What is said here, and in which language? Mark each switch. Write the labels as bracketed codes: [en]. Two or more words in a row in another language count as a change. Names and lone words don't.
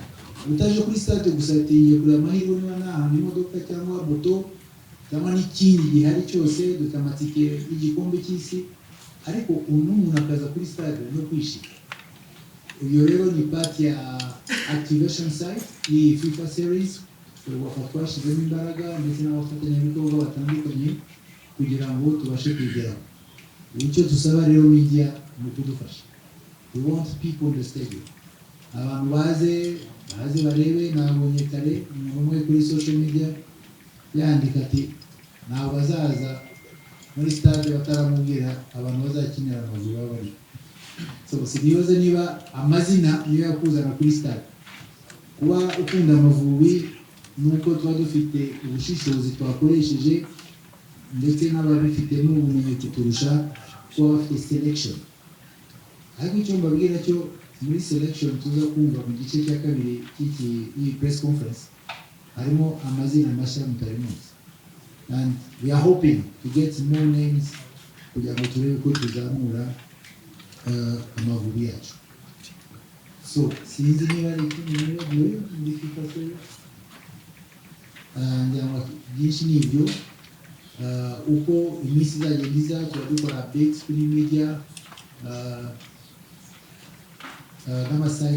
[rw] Utaje kuri stade gusa atinye kuri amahirwe niba nta imodoka cyangwa moto cyangwa n'ikindi gihari cyose, dufite amatike y'igikombe cy'isi, ariko umuntu akaza kuri stade no kwishima. Iyo rero ni part ya [en] activation site [rw] ni FIFA Series, twashyizemo imbaraga ndetse n'abafatanyabikorwa batandukanye kugira ngo tubashe kugeraho. Icyo dusaba rero media ni ukudufasha. [en] We want people in the stadium. [rw] Abantu baze baze barebe. Nabonye kare umuntu umwe kuri [en] social media [rw] yandika ati ntabwo bazaza muri stade bataramubwira abantu bazakinira Amavubi baba bari. So sinibaze niba amazina niyo yakuzana kuri stade. Kuba ukunda Amavubi nuko tuba dufite ubushishozi twakoresheje ndetse n'ababifitemo ubumenyi kuturusha kuba bafite selection. Ariko icyo mbabwira cyo muri selection tuza kumva mu gice cya kabiri cy'iyi [en] press conference [rw] harimo amazina mashya mutari muzi, [en] and we are hoping to get more names [rw] kugira ngo turebe ko tuzamura Amavubi yacu. So sinzi niba ari ikintu muri FIFA series byinshi ni ibyo. Uko iminsi izagenda iza tuba dukora updates kuri media n'amaside.